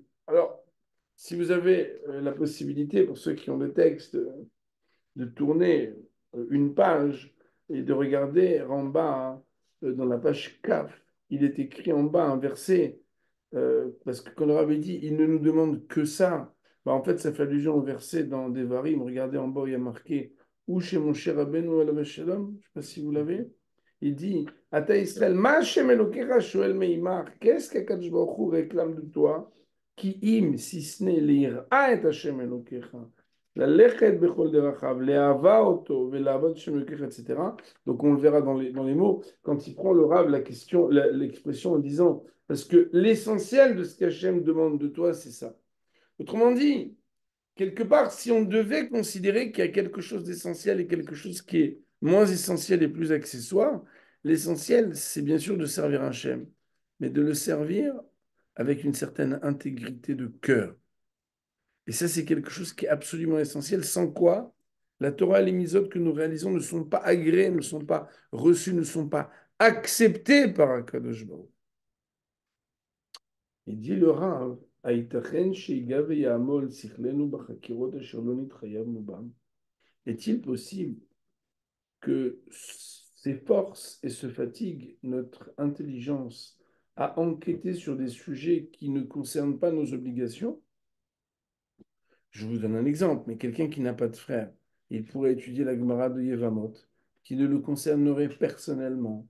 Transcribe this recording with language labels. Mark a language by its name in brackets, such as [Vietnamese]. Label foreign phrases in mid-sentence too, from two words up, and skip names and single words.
[French] Alors, si vous avez la possibilité, pour ceux qui ont le texte, de tourner une page et de regarder en bas, hein, dans la page CAF, il est écrit en bas un verset, parce que quand le rabbi dit, il ne nous demande que ça, bah, en fait, ça fait allusion au verset dans Devarim. Regardez en bas, il y a marqué, ou chez mon cher [Hebrew] רבנו עליו השלום, [French] je ne sais pas si vous l'avez. Il dit, [Hebrew] אתה ישראל מה השם אלוקיך שואל מעמך, [French] qu'est-ce qu' [Hebrew] הקדוש ברוך הוא [French] réclame de toi? Qui im, si ce n'est lire, ah et [Hebrew] השם אלוקיך. ללכת בכל דרכיו, לאהבה אותו ולעבוד שם אלוקיך, [French] etc. Donc on le verra dans les mots, quand il prend le Rav la question, l'expression en disant, parce que l'essentiel de ce qu'Hachem demande de toi, c'est ça. Autrement dit, quelque part, si on devait considérer qu'il y a quelque chose d'essentiel et quelque chose qui est moins essentiel et plus accessoire, l'essentiel, c'est bien sûr de servir Hachem, mais de le servir avec une certaine intégrité de cœur. Et ça, c'est quelque chose qui est absolument essentiel, sans quoi la Torah et les mitzvot que nous réalisons ne sont pas agréés, ne sont pas reçus, ne sont pas acceptés par [Hebrew] הקדוש ברוך. [French] Il dit le Rav, [Hebrew] איך יתכן שייגע ויעמול שכלנו בחקירות אשר לא נתחייבנו בהם. [French] Est-il possible que s'efforce et se fatigue notre intelligence à enquêter sur des sujets qui ne concernent pas nos obligations? Je vous donne un exemple, mais quelqu'un qui n'a pas de frère, il pourrait étudier la Gemara de Yevamot, qui ne le concernerait personnellement.